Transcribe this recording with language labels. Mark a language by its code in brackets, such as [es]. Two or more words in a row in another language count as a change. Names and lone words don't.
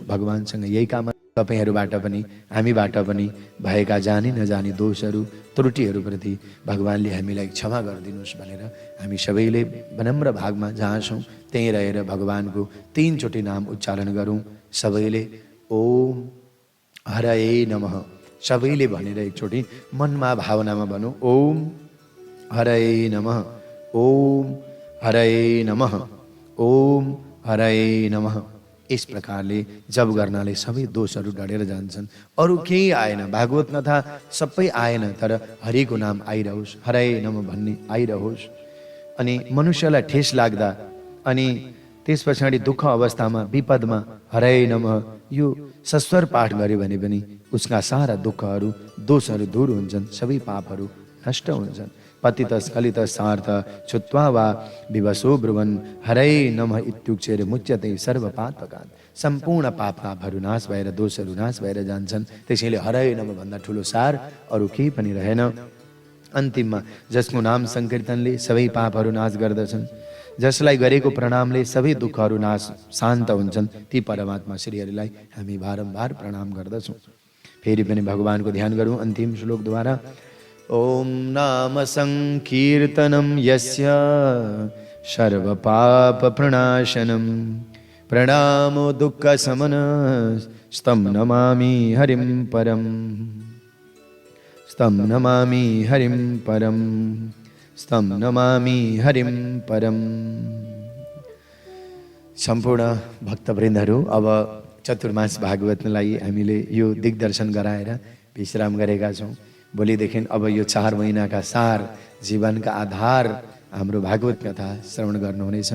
[ne] भगवानसँग यही कामना। तपाईँहरूबाट पनि हामीबाट पनि भएका जानी नजानी दोषहरू त्रुटिहरूप्रति भगवानले हामीलाई क्षमा गरिदिनुहोस् भनेर हामी सबैले विनम्र भागमा जहाँ छौँ त्यहीँ रहेर भगवानको 3 चोटि नाम उच्चारण गरौँ। सबैले [sa] ओम हरये नमः [ne] सबैले भनेर एकचोटि मनमा भावनामा भनौँ, [sa] ओम हरये नमः, ओम हरये नमः, ओम हरये नमः। [ne] इस प्रकारले जब गर्नाले सबै दोषहरू डढेर जान्छन्। अरू केही आएन, भागवत कथा सबै आएन, तर हरिको नाम आइरहोस्, [sa] हरये नमः [ne] भन्ने आइरहोस्। अनि मनुष्यलाई ठेस लाग्दा अनि त्यस पछाडि दुःख अवस्थामा विपदमा [sa] हरये नमः [ne] यो सस्वर पाठ गर्यो भने पनि उसका सारा दुःखहरू दोषहरू दूर हुन्छन्, सबै पापहरू नष्ट हुन्छन्। [sa] पतित स्खलित सार्थ छुत्वा वा विवशो ब्रुवन् हरये नमः इत्युच्चेर मुच्यते सर्व पापकान्। [ne] सम्पूर्ण पापहरू नाश भएर दोषहरू नाश भएर जान्छन्। त्यसैले [sa] हरये नमः [ne] भन्दा ठुलो सार अरू केही पनि रहेन। अन्तिममा जसको नाम संकीर्तनले सबै पापहरू नाश गर्दछन्, जसलाई गरेको प्रणामले सबै दुःखहरू नाश शान्त हुन्छन्, ती परमात्मा श्रीहरिलाई हामी बारम्बार प्रणाम गर्दछौँ। फेरि पनि भगवानको ध्यान गरौँ अन्तिम श्लोकद्वारा। [sa] ओम नाम संकीर्तनम यस्य सर्व पाप प्रणाशनम प्रणामो दुःख समन स्तम नमामि हरिं परम, स्तम नमामि हरिं परम, स्तम नमामि हरिं परम। [ne] सम्पूर्ण भक्तवृन्दहरू अब चतुर्मास भागवतलाई हामीले यो दिग्दर्शन गराएर विश्राम गरेका छौँ। भोलिदेखि अब यो 4 महिनाका सार जीवनका आधार हाम्रो भागवत कथा श्रवण गर्नुहुनेछ।